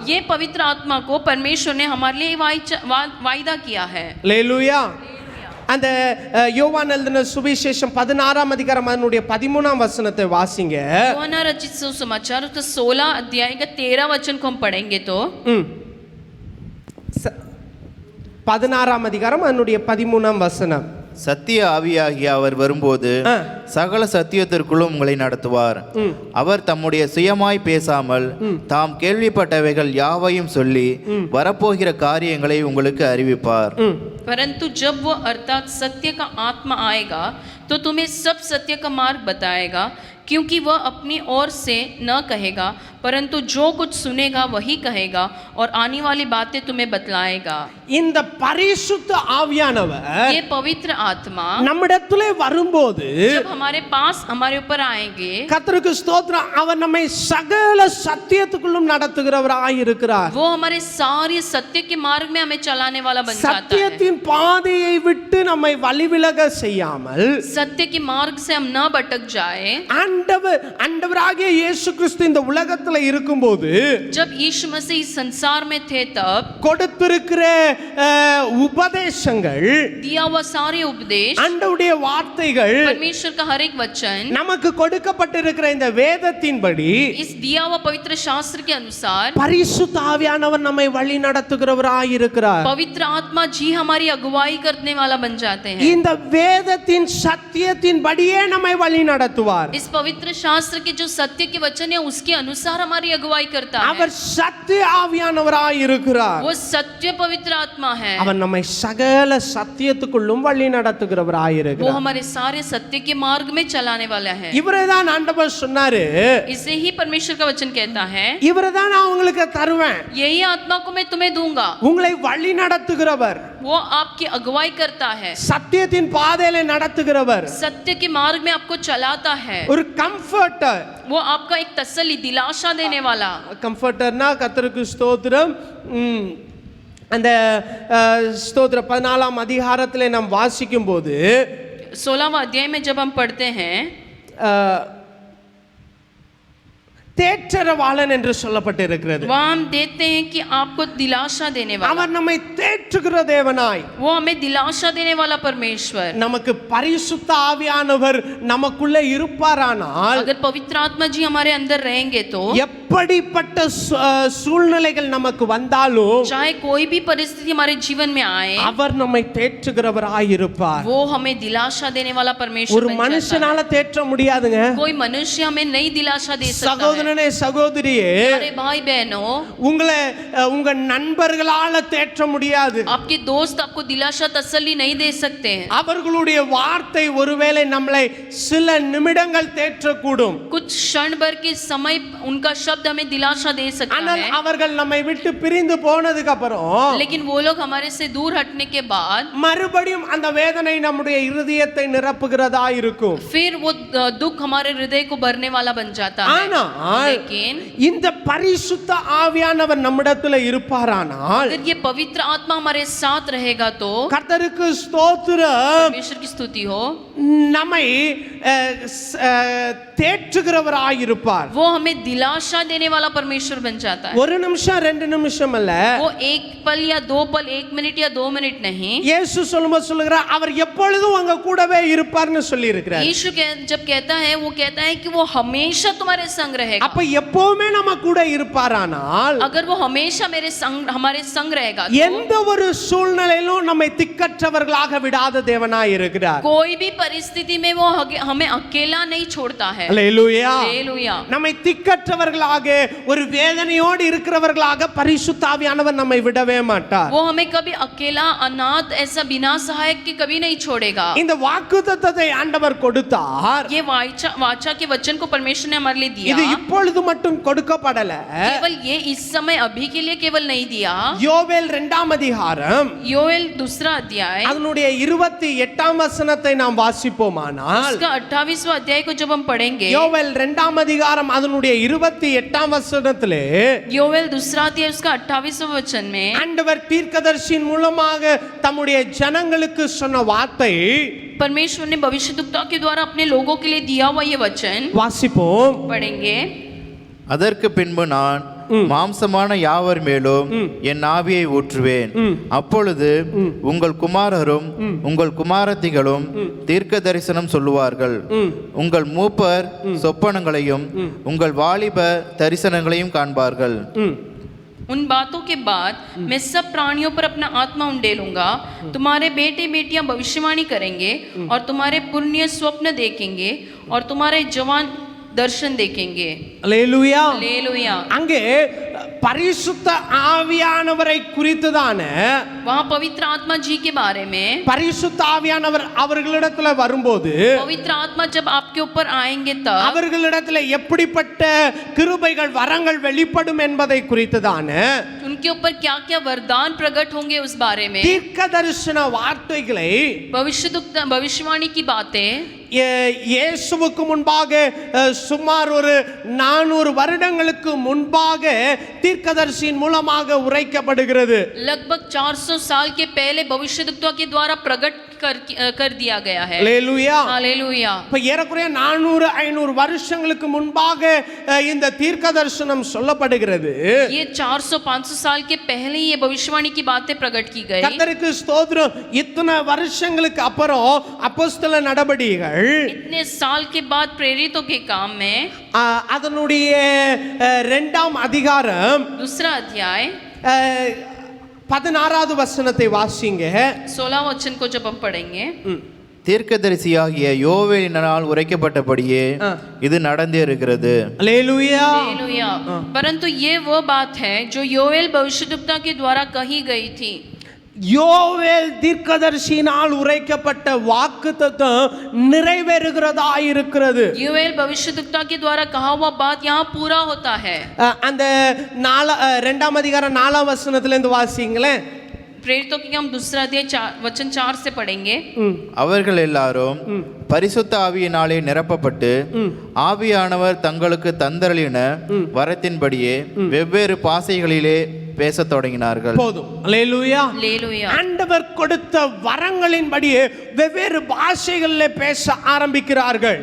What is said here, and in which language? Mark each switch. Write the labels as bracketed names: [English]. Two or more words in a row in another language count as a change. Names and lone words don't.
[Hindi] ये पवित्र आत्मा को परमेश्वर ने हमारे लिए वायदा किया है. [Tamil] அல்லேலூயா. அந்த யோவான் எழுதின சுவிசேஷம் 16ஆம் அதிகாரம் அதனுடைய 13ஆம் வசனத்தை வாசிங்க. [Hindi] यूहन्ना रचित सुसमाचार उसका 16 अध्याय का 13 वचन को हम पढ़ेंगे तो [Tamil] 16ஆம் அதிகாரம் அதனுடைய 13ஆம் வசனம். சத்திய ஆவியாகிய அவர் வரும்போது சகல சத்தியத்திற்குள்ளும் உங்களை நடத்துவார். அவர் தம்முடைய சுயமாய் பேசாமல் தாம் கேள்விப்பட்டவைகள் யாவையும் சொல்லி வரப்போகிற காரியங்களை உங்களுக்கு அறிவிப்பார். [Hindi] परंतु जब वो अर्थात सत्य का आत्मा आएगा तो तुम्हें सब सत्य का मार्ग बताएगा, क्योंकि वह अपनी ओर से न कहेगा परंतु जो कुछ सुनेगा वही कहेगा और आने वाली बातें तुम्हें बतलाएगा. [Tamil] இந்த பரிசுத்த ஆவியானவர் [Hindi] ये पवित्र आत्मा [Tamil] நம்மிடத்திலே வரும்போது [Hindi] जब हमारे पास हमारे ऊपर आएंगे, [Tamil] கர்த்தருக்கு ஸ்தோத்திரம், அவர் நம்மை சகல சத்தியத்துக்குள்ளும் நடத்துகிறவராய் இருக்கிறார். [Hindi] वो हमारे सारे सत्य के मार्ग में हमें चलाने वाला बन जाता है. [Tamil] சத்தியத்தின் பாதையை விட்டு நம்மை வழிவிலக செய்யாமல் [Hindi] सत्य के मार्ग से हम न भटक जाए. [Tamil] ஆண்டவராகிய இயேசு கிறிஸ்து இந்த உலகத்துல இருக்கும்போது [Hindi] जब यीशु मसीह इस संसार में थे तब [Tamil] கொடுத்திருக்கிற உபதேசங்கள், [Hindi] दिया हुआ सारे उपदेश, [Tamil] ஆண்டவருடைய வார்த்தைகள், [Hindi] परमेश्वर का हर एक वचन, [Tamil] நமக்கு கொடுக்கப்பட்டிருக்கிற இந்த வேதத்தின்படி [Hindi] इस दिया हुआ पवित्र शास्त्र के अनुसार [Tamil] பரிசுத்த ஆவியானவர் நம்மை வழி நடத்துகிறவராய் இருக்கிறார். [Hindi] पवित्र आत्मा जी हमारी अगुवाई करने वाला बन जाते हैं. [Tamil] இந்த வேதத்தின் சத்தியத்தின்படியே நம்மை வழி நடத்துவார். [Hindi] इस पवित्र शास्त्र के जो सत्य के वचन है उसके अनुसार हमारी अगुवाई करता है. [Tamil] அவர் சத்திய ஆவியானவராய் இருக்கிறார். [Hindi] वो सत्य पवित्र आत्मा है. [Tamil] அவர் நம்மை சகல சத்தியத்துக்குள்ளும் வழி நடத்துகிறவராய் [Hindi] वो [Tamil] இருக்கிறார். [Hindi] हमारे सारे सत्य के मार्ग में चलाने वाला है. [Tamil] இவரே தான் ஆண்டவர் சொன்னாரு, [Hindi] इसे ही परमेश्वर का वचन कहता है, [Tamil] இவரை தான் நான் உங்களுக்கு தருவேன். [Hindi] यही आत्मा को मैं तुम्हें दूंगा. [Tamil] உங்களை வழி நடத்துகிறவர், [Hindi] वो आपकी अगुवाई करता है, [Tamil] சத்தியத்தின் பாதையில நடத்துகிறவர், [Hindi] सत्य के मार्ग में आपको चलाता है. [Tamil] ஒரு கம்ஃபர்ட்டர். [Hindi] वो आपका एक तसल्ली, दिलासा देने वाला. [Tamil] கம்ஃபர்ட்டர்னா கர்த்தருக்கு ஸ்தோத்திரம். அந்த ஸ்தோத்திர 14ஆம் அதிகாரத்திலே நாம் வாசிக்கும் போது [Hindi] 16वां अध्याय में जब हम पढ़ते हैं, [Tamil] தேற்றரவாளன் என்று சொல்லப்பட்டிருக்கிறது. [Hindi] वहाँ हम देखते हैं कि आपको दिलासा देने वाला, [Tamil] அவர் நம்மை தேற்றுகிற தேவனாய், [Hindi] वो हमें दिलासा देने वाला परमेश्वर. [Tamil] நமக்கு பரிசுத்த ஆவியானவர் நமக்குள்ளே இருப்பாரானால் [Hindi] अगर पवित्र आत्मा जी हमारे अंदर रहेंगे तो [Tamil] எப்படிப்பட்ட சூழ்நிலைகள் நமக்கு வந்தாலும் [Hindi] चाहे कोई भी परिस्थिति हमारे जीवन में आए, [Tamil] அவர் நம்மை தேற்றுகிறவராய் இருப்பார். [Hindi] वो हमें दिलासा देने वाला परमेश्वर [Tamil] ஒரு [Hindi] बन जाता है. [Tamil] மனுஷனால தேற்ற முடியாதுங்க. [Hindi] कोई मनुष्य हमें नहीं दिलासा दे सकता है. [Tamil] சகோதரனே சகோதரியே, [Hindi] अरे भाई बहनों, [Tamil] உங்களை உங்க நண்பர்களால தேற்ற முடியாது. [Hindi] आपके दोस्त आपको दिलासा तसल्ली नहीं दे सकते हैं. [Tamil] அவர்களுடைய வார்த்தை ஒருவேளை நம்மளை சில நிமிடங்கள் தேற்றக்கூடும். [Hindi] कुछ क्षण भर के समय उनका शब्द हमें दिलासा दे सकता [Tamil] ஆனால் [Hindi] है, [Tamil] அவர்கள் நம்மை விட்டு பிரிந்து போனதுக்கு அப்புறம் [Hindi] लेकिन वो लोग हमारे से दूर हटने के बाद [Tamil] மறுபடியும் அந்த வேதனை நம்முடைய இருதயத்தை நிரப்புகிறதா இருக்கும். [Hindi] फिर वो दुख हमारे हृदय को भरने वाला बन जाता है. [Tamil] ஆனால் [Hindi] लेकिन [Tamil] இந்த பரிசுத்த ஆவியானவர் நம்மிடத்துல இருப்பாரானால், [Hindi] अगर ये पवित्र आत्मा हमारे साथ रहेगा तो [Tamil] கர்த்தருக்கு ஸ்தோத்திரம், [Hindi] परमेश्वर की स्तुति हो, [Tamil] நம்மை தேற்றுகிறவராய் இருப்பார். [Hindi] वो हमें दिलासा देने वाला परमेश्वर बन जाता है. [Tamil] ஒரு நிமிஷம் 2 நிமிஷம் அல்ல, [Hindi] वो एक पल या 2 पल, 1 मिनट या 2 मिनट नहीं. [Tamil] இயேசு சொல்லும்போது சொல்லுகிறார், அவர் எப்பொழுதும் உங்க கூடவே இருப்பார்னு சொல்லி இருக்கிறார். [Hindi] यीशु जब कहता है, वो कहता है कि वो हमेशा तुम्हारे संग रहेगा. [Tamil] அப்ப எப்பவுமே நம்ம கூட இருப்பாரானால், [Hindi] अगर वो हमेशा हमारे संग रहेगा तो [Tamil] எந்த ஒரு சூழ்நிலையிலும் நம்மை திக்கற்றவர்களாக விடாத தேவனாய் இருக்கிறார். [Hindi] कोई भी परिस्थिति में वो हमें अकेला नहीं छोड़ता है। [Tamil] அல்லேலூயா. [Hindi] हालेलुया। [Tamil] நம்மை திக்கற்றவர்களாக ஒரு வேதனையோடு இருக்கிறவர்களாக பரிசுத்த ஆவியானவர் நம்மை விடவே மாட்டார். [Hindi] वो हमें कभी अकेला अनाथ ऐसा बिना सहायक के कभी नहीं छोड़ेगा। [Tamil] இந்த வாக்குத்தத்தத்தை ஆண்டவர் கொடுத்தார். [Hindi] ये वाचा के वचन को परमेश्वर ने हमारे लिए दिया। [Tamil] இது இப்பொழுது மட்டும் கொடுக்கப்படல. [Hindi] केवल ये इस समय अभी के लिए केवल नहीं दिया। [Tamil] யோவேல் 2ஆம் அதிகாரம் [Hindi] योएल 2 अध्याय [Tamil] அதனுடைய 28ஆம் வசனத்தை நாம் வாசிப்போமானால் [Hindi] उसका 28वां अध्याय को जब हम पढ़ेंगे, [Tamil] யோவேல் 2ஆம் அதிகாரம் அதனுடைய 28ஆம் வசனத்திலே [Hindi] योएल 2 अध्याय उसका 28वां वचन में [Tamil] ஆண்டவர் தீர்க்கதரிசியின் மூலமாக தம்முடைய ஜனங்களுக்கு சொன்ன வார்த்தை [Hindi] परमेश्वर ने भविष्यद्वक्ता के द्वारा अपने लोगों के लिए दिया हुआ ये वचन [Tamil] வாசிப்போம். [Hindi] पढ़ेंगे। [Tamil] அதற்கு பின்பு நான் மாம்சமான யாவர் மேலும் என் ஆவியை ஊற்றுவேன். அப்பொழுது உங்கள் குமாரரும் உங்கள் குமாரத்திகளும் தீர்க்க தரிசனம் சொல்லுவார்கள். உங்கள் மூப்பர் சொப்பனங்களையும் உங்கள் வாலிப தரிசனங்களையும் காண்பார்கள். [Hindi] उन बातों के बाद मैं सब प्राणियों पर अपना आत्मा उंडेलूंगा। तुम्हारे बेटे बेटियां भविष्यवाणी करेंगे और तुम्हारे पुण्य स्वप्न देखेंगे और तुम्हारे जवान दर्शन देखेंगे। [Tamil] அல்லேலூயா. [Hindi] हालेलुया। [Tamil] அங்கே பரிசுத்த ஆவியானவரை குறித்துதான [Hindi] वहाँ पवित्र आत्मा जी के बारे में, [Tamil] பரிசுத்த ஆவியானவர் அவர்களிடத்துல வரும்போது [Hindi] पवित्र आत्मा जब आपके ऊपर आएंगे तब [Tamil] அவர்களிடத்துல எப்படிப்பட்ட கிருபைகள் வரங்கள் வெளிப்படும் என்பதை குறித்துதான [Hindi] उनके ऊपर क्या क्या वरदान प्रकट होंगे उस बारे में, [Tamil] தீர்க்க தரிசன வார்த்தைகளை [Hindi] भविष्यवाणी की बातें [Tamil] இயேசுவுக்கு முன்பாக சுமார் ஒரு 400 வருடங்களுக்கு முன்பாக தீர்க்கதரிசியின் மூலமாக உரைக்கப்படுகிறது. [Hindi] लगभग 400 साल के पहले भविष्यद्वक्ता के द्वारा प्रकट कर दिया गया है। [Tamil] அல்லேலூயா. [Hindi] हालेलुया। [Tamil] இப்ப ஏறக்குறைய 400-500 வருஷங்களுக்கு முன்பாக இந்த தீர்க்க தரிசனம் சொல்லப்படுகிறது. [Hindi] ये 400-500 साल के पहले ही ये भविष्यवाणी की बातें प्रकट की गई। [Tamil] கர்த்தருக்கு ஸ்தோத்திரம். இத்தனை வருஷங்களுக்கு அப்புறம் அப்போஸ்தல நடபடிகள் [Hindi] इतने साल के बाद प्रेरितों के काम में [Tamil] அதனுடைய 2ஆம் அதிகாரம் [Hindi] 2 अध्याय [Tamil] 16வது வசனத்தை வாசிங்க. [Hindi] 16 वचन को जब हम पढ़ेंगे, [Tamil] தீர்க்கதரிசியாகிய யோவேலினால் உரைக்கப்பட்டபடியே இது நடந்தே இருக்கிறது. அல்லேலூயா. [Hindi] हालेलुया। परंतु ये वो बात है जो योएल भविष्यद्वक्ता के द्वारा कही गई थी। [Tamil] யோவேல் தீர்க்கதரிசியினால் உரைக்கப்பட்ட வாக்குத்தத்தம் நிறைவேறுகிறதா இருக்கிறது. [Hindi] योएल भविष्यद्वक्ता के द्वारा कहा हुआ बात यहाँ पूरा होता है। [Tamil] அந்த 2ஆம் அதிகாரம் 4ஆம் வசனத்துல இருந்து வாசிங்களேன். [Hindi] प्रेरितों की हम 2 अध्याय वचन 4 से पढ़ेंगे। [Tamil] அவர்கள் எல்லாரும் பரிசுத்த ஆவியினாலே நிரப்பப்பட்டு ஆவியானவர் தங்களுக்கு தந்தருளின வரத்தின்படியே வெவ்வேறு பாஷைகளிலே பேசத் தொடங்கினார்கள். போதும். அல்லேலூயா. [Hindi] हालेलुया। [Tamil] ஆண்டவர் கொடுத்த வரங்களின்படியே வெவ்வேறு பாஷைகளிலே பேச ஆரம்பிக்கிறார்கள்.